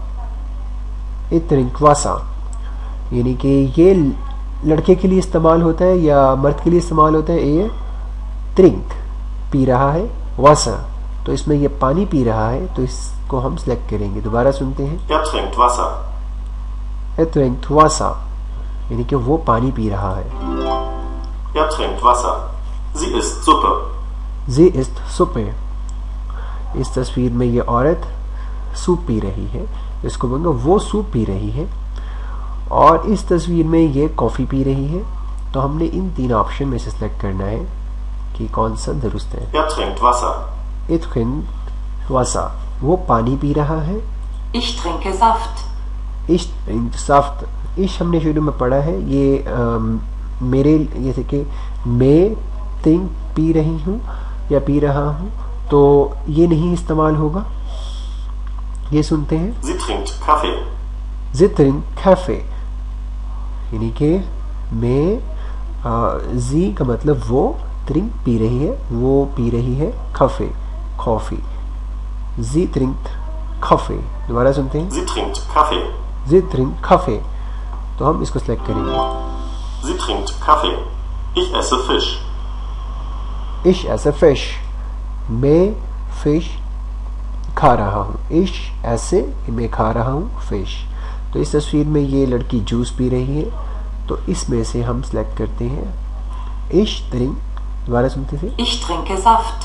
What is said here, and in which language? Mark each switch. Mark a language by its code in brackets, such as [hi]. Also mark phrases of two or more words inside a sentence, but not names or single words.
[de] Er trinkt Wasser, [ur] یعنی کہ یہ لڑکے کے لیے استعمال ہوتا ہے یا مرد کے لیے استعمال ہوتا ہے. یہ ट्रिंक پی رہا ہے، वासा، تو اس میں یہ پانی پی رہا ہے، تو اس کو ہم سلیکٹ کریں گے। دوبارہ سنتے ہیں. [de] Er trinkt Wasser. Er trinkt Wasser, [ur] یعنی کہ وہ پانی پی رہا ہے. [de] Er trinkt Wasser. Sie isst Suppe. Sie isst Suppe, [ur] اس تصویر میں یہ عورت سوپ پی رہی ہے، اس کو بولیں گے وہ سوپ پی رہی ہے. اور اس تصویر میں یہ کافی پی رہی ہے، تو ہم نے ان 3 آپشن میں سے سلیکٹ کرنا ہے کہ کون سا درست ہے. [de] Er trinkt Wasser. Er trinkt Wasser, [ur] وہ پانی پی رہا ہے. [de] Ich trinke Saft. Ich trinke Saft, [ur] इश ہم نے شروع میں پڑھا ہے، یہ میرے جیسے کہ میں ट्रिंक پی رہی ہوں یا پی رہا ہوں، تو یہ نہیں استعمال ہوگا। یہ سنتے ہیں. [de] Sie trinkt Kaffee. Sie trinkt Kaffee, [ur] یعنی کہ میں जी کا مطلب وہ، ट्रिंक پی رہی ہے، وہ پی رہی ہے काफे، کافی। [de] Sie trinkt Kaffee, [ur] دوبارہ سنتے ہیں. [de] Sie trinkt Kaffee. Sie trinkt Kaffee, [ur] تو ہم اس کو سلیکٹ کریں گے. [de] Sie trinkt Kaffee. Ich esse Fisch. Ich esse Fisch, [ur] میں فش کھا رہا ہوں. [de] Ich esse, [ur] میں کھا رہا ہوں، فش۔ تو اس تصویر میں یہ لڑکی جوس پی رہی ہے، تو اس میں سے ہم سلیکٹ کرتے ہیں [de] Ich trink, [ur] دوبارہ سنتے تھے. [de] Ich trinke Saft.